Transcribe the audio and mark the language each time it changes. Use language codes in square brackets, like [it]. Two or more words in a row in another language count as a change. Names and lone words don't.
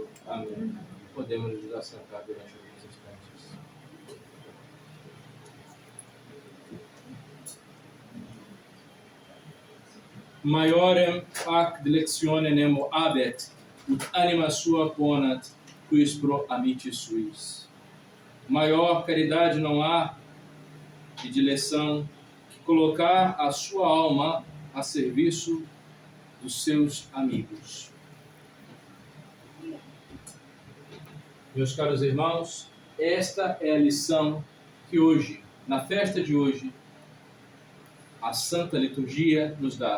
[pt] Amém. Podemos nos assentar durante alguns instantes. [la] Maiorem ac dilectione nemo habet, ut anima sua ponat, quis pro amici suis. [pt] Maior caridade não há de dileção que colocar a sua alma a serviço dos seus amigos. Meus caros irmãos, esta é a lição que hoje, na festa de hoje, a Santa Liturgia nos dá.